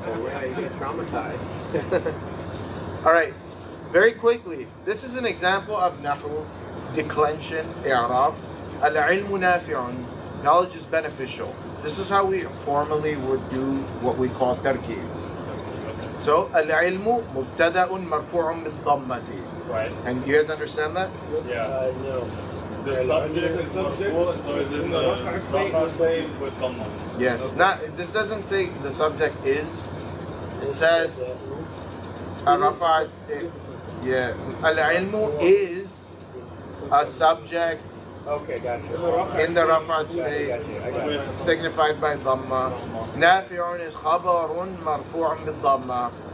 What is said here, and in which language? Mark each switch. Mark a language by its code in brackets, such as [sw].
[en] Yeah, you get traumatized. All right, very quickly. This is an example of nahu, declension, i'rab. [ar] Al-ilmu nafi'un. [en] Knowledge is beneficial. This is how we formally would do what we call tarkib. So [ar] العلم مبتدأ مرفوع بالضمة. [en] Right. And you guys understand that? Yeah. No. The subject is marfu, so it's in the rafa state with dhammas. Yes. Not. This doesn't say the subject is. It says الرفع. Yeah. [ar] العلم [en] is a subject Okay, gotcha. in the rafa'at state, I got you. signified by dhamma. [ar] نافع is خبر مرفوع بالضمة.